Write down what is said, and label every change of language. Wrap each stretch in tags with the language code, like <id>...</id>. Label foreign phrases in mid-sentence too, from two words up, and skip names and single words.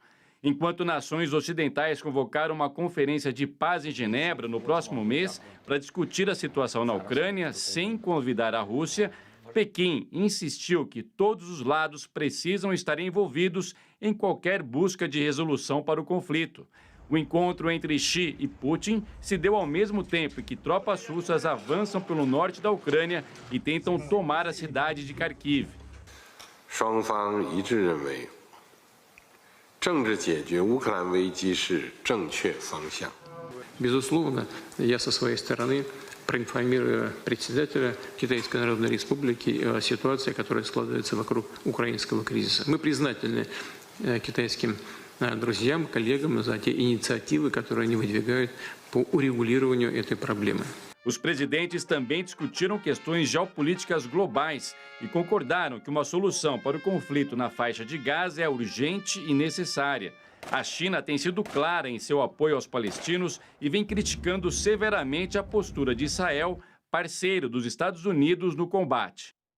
<pt>Enquanto nações ocidentais convocaram uma conferência de paz em Genebra no próximo mês para discutir a situação na Ucrânia sem convidar a Rússia, Pequim insistiu que todos os lados precisam estar envolvidos em qualquer busca de resolução para o conflito. O encontro entre Xi e Putin se deu ao mesmo tempo que tropas russas avançam pelo norte da Ucrânia e tentam tomar a cidade de Kharkiv.</pt> <zh>双方一致认为，政治解决乌克兰危机是正确方向。</zh> <ru>Безусловно, я со своей стороны проинформирую председателя Китайской Народной Республики о ситуации, которая складывается вокруг украинского кризиса. Мы признательны китайским друзьям, коллегам за те инициативы, которые они выдвигают по урегулированию этой проблемы.</ru> <pt>Os presidentes também discutiram questões geopolíticas globais e concordaram que uma solução para o conflito na faixa de Gaza é urgente e necessária. A China tem sido clara em seu apoio aos palestinos e vem criticando severamente a postura de Israel, parceiro dos Estados Unidos no combate.</pt>